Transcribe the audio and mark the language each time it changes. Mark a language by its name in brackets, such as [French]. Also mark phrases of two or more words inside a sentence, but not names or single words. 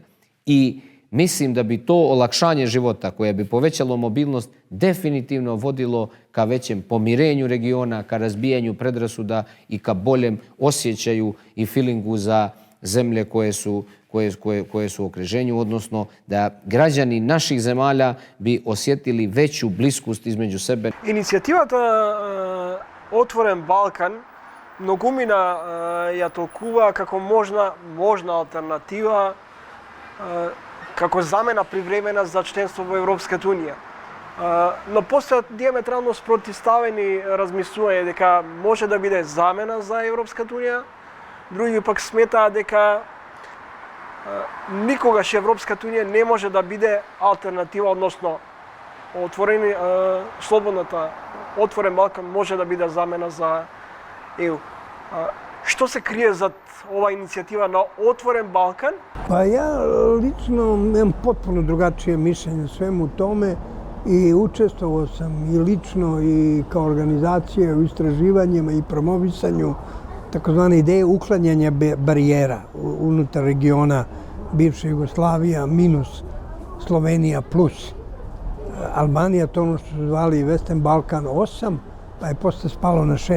[Serbian] I mislim da bi to olakšanje života koje bi povećalo mobilnost definitivno vodilo ka većem pomirenju regiona, ka razbijanju predrasuda i ka boljem osjećaju i feelingu za zemlje koje su u okruženju, odnosno da građani naših zemalja bi osjetili veću bliskost između sebe. [Macedonian] Иницијативата Отворен Балкан многумина ја толкува како можна алтернатива, како замена привремена за членство во Европската унија. Но постојат диаметрално спротивставени размислувања дека може да биде замена за Европската унија, други пак сметаат дека никогаш Европската унија не може да биде алтернатива, односно слободната Отворен Балкан може да биде замена за ЕУ. Што се крие зад ова иницијатива на Отворен Балкан? [Serbian] Pa ja lično imam potpuno drugačije mišljenje o svemu tome i učestvovao sam i lično i kao organizacija u istraživanjima i promovisanju takozvane ideje uklanjanja barijera unutar regiona bivše Jugoslavija minus Slovenija plus Albanija, to ono što su zvali [English] Western Balkan [Serbian] 8, pa je posle spalo na 6.